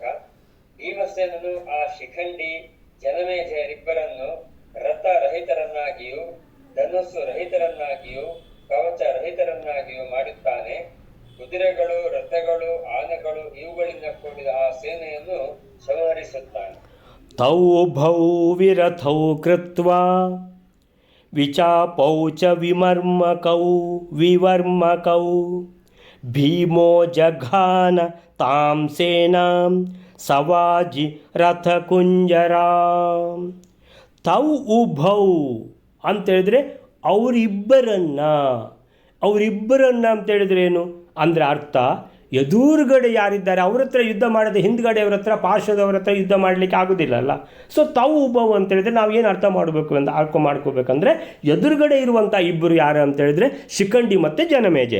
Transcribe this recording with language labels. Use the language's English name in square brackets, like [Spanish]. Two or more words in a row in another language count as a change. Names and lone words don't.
[Kannada] ಭೀಮಸೇನನು ಆ ಶಿಖಂಡಿ ಜನಮೇಜಯರಿಬ್ಬರನ್ನು ರಥರಹಿತರನ್ನಾಗಿಯೂ ಧನಸ್ಸು ರಹಿತರನ್ನಾಗಿಯೂ ಕವಚ ರಹಿತರನ್ನಾಗಿಯೂ ಮಾಡುತ್ತಾನೆ. ಕುದುರೆಗಳು, ರಥಗಳು, ಆನೆಗಳು ಇವುಗಳಿಂದ ಕೂಡಿದ ಆ ಸೇನೆಯನ್ನು ಸಂಹರಿಸುತ್ತಾನೆ. [Sanskrit] ತೌ ಉಭೌ ವಿರಥೌ ಕೃತ್ವಾ ವಿಚಾಪೌ ಚ ವಿವರ್ಮಕೌ ಭೀಮೋ ಜಘಾನ ತಾಂ ಸೇನಾಂ ಸವಾಜಿ ರಥಕುಂಜರಾಂ. ತೌ ಉಭೌ [Kannada] ಅಂತೇಳಿದರೆ ಅವರಿಬ್ಬರನ್ನ ಅಂತೇಳಿದ್ರೆ ಏನು ಅಂದರೆ ಅರ್ಥ, ಎದುರುಗಡೆ ಯಾರಿದ್ದಾರೆ ಅವ್ರ ಹತ್ರ ಯುದ್ಧ ಮಾಡದೆ ಹಿಂದ್ಗಡೆ ಅವ್ರ ಹತ್ರ ಪಾರ್ಶ್ವದವ್ರ ಹತ್ರ ಯುದ್ಧ ಮಾಡಲಿಕ್ಕೆ ಆಗೋದಿಲ್ಲಲ್ಲ. ಸೊ ತಾವು ಉಭವು ಅಂತೇಳಿದರೆ ನಾವು ಏನು ಅರ್ಥ ಮಾಡ್ಕೋಬೇಕಂದ್ರೆ ಎದುರುಗಡೆ ಇರುವಂಥ ಇಬ್ಬರು ಯಾರು ಅಂತೇಳಿದರೆ ಶಿಖಂಡಿ ಮತ್ತು ಜನಮೇಜಯ.